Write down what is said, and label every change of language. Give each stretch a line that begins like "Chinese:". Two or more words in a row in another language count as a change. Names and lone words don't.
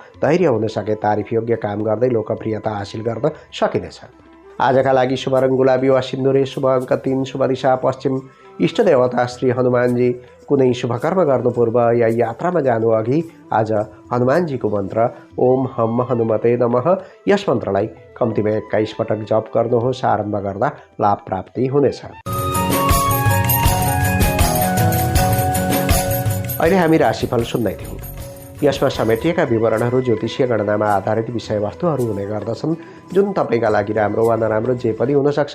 Nepali: धैर्य हुन सके तारिफयोग्य काम गर्दै लोकप्रियता हासिल गर्न सकिनेछ। आजका लागि शुभ रङ गुलाबी वा सिन्दुरे, शुभ अङ्क 3, शुभ दिशा पश्चिम, इष्ट देवता श्री हनुमानजी। कुनै शुभकर्म गर्नु पूर्व या यात्रामा जानु अघि आज हनुमानजीको मन्त्र
Sanskrit: ओम हम हनुमते नमः
Nepali: यस मन्त्रलाई कम्तीमा 21 पटक जप गर्नुहोस्। आरम्भ गर्दा लाभ प्राप्ति हुनेछ। अहिले हामी राशिफल सुन्दै थियौँ। यसमा समेटिएका विवरणहरू ज्योतिषीय गणनामा आधारित विषयवस्तुहरू हुने गर्दछन्, जुन तपाईँका लागि राम्रो वा नराम्रो जे पनि हुनसक्छ।